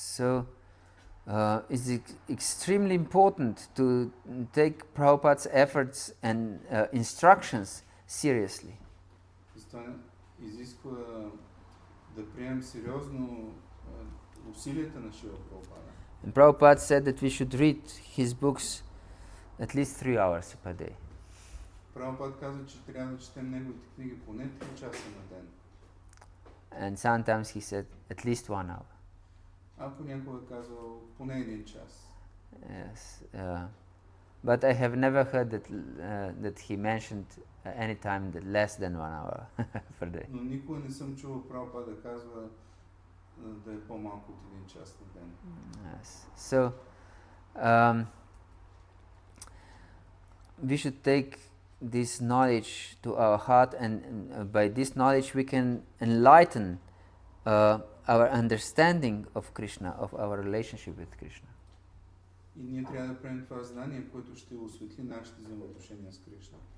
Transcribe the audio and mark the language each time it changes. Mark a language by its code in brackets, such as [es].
[en] So it's extremely important to take Prabhupada's efforts and instructions seriously. [bg] Затова изисква да приемем сериозно усилията на Шила Прабхупада. [en] And Prabhupada said that we should read his books at least 3 hours per day. [bg] Прабхупад каза, че трябва да четем неговите книги поне 3 часа на ден. [en] And sometimes he said at least 1 hour. [bg] А понякога е казал поне 1 час. [en] Yes. But I have never heard that he mentioned any time that less than 1 hour per day. [bg] Но никога не съм чувал Прабхупад да казва да е по-малко от 1 час на ден. [en] Yes. So we should take this knowledge to our heart, and by this knowledge we can enlighten our understanding of Krishna, of our relationship with Krishna. [bg] И ние трябва да приемем това знание, което ще осветли нашите взаимоотношения с Кришна.